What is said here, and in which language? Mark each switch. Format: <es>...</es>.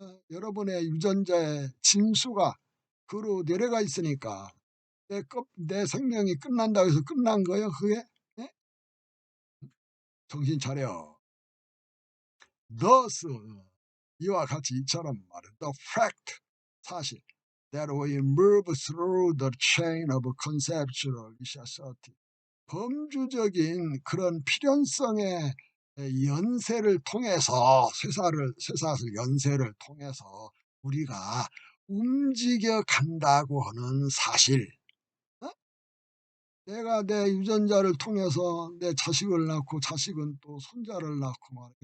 <ko>여러분의 유전자의 징수가 그로 내려가 있으니까 내 생명이 끝난다고 해서 끝난 거예요. 그게? 네? 정신 차려. Thus, 이와 같이 이처럼 말해.</ko> <en>The fact, 사실. That we move through the chain of conceptual necessity.</en> <ko>범주적인 그런 필연성의 연세를 통해서, 쇠사슬 연세를 통해서 우리가 움직여 간다고 하는 사실. 내가 내 유전자를 통해서 내 자식을 낳고 자식은 또 손자를 낳고 말이야.</ko>